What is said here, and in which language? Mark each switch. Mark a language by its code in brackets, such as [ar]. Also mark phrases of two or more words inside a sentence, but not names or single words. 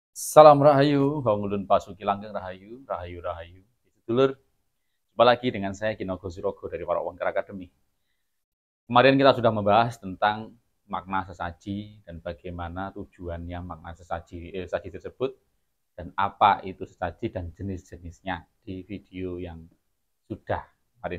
[jv] Salam Rahayu, Hongulun Pasuki Langgeng Rahayu, Rahayu Rahayu. Sedulur, [id] jumpa lagi dengan saya Kinogo Sirogo dari Warok Wangker Academy. Kemarin kita sudah membahas tentang makna sesaji dan bagaimana tujuannya makna sesaji tersebut dan apa itu sesaji dan jenis-jenisnya di video yang sudah kemarin.